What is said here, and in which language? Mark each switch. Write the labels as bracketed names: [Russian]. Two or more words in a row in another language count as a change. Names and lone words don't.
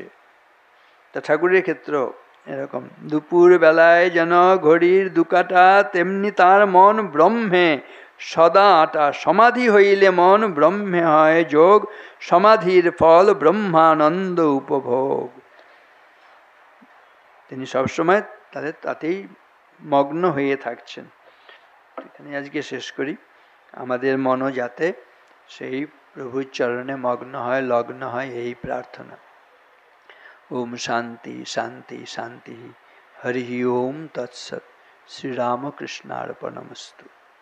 [Bangla] তা ঠাকুরের ক্ষেত্র এরকম, দুপুর বেলায় যেন ঘড়ির দুকাটা, তেমনি তার মন ব্রহ্মে সদা আটা, সমাধি হইলে মন ব্রহ্মে হয় যোগ, সমাধির ফল ব্রহ্মানন্দ উপভোগ। তিনি সবসময় তাতেই মগ্ন হয়ে থাকছেন। এখানে আজকে শেষ করি। আমাদের মনও যাতে সেই প্রভুর চরণে মগ্ন হয়, লগ্ন হয়, এই প্রার্থনা। [Sanskrit] ओम शांति शांति शांति। हरि ओम तत्सत। श्री रामकृष्णार्पणमस्तु।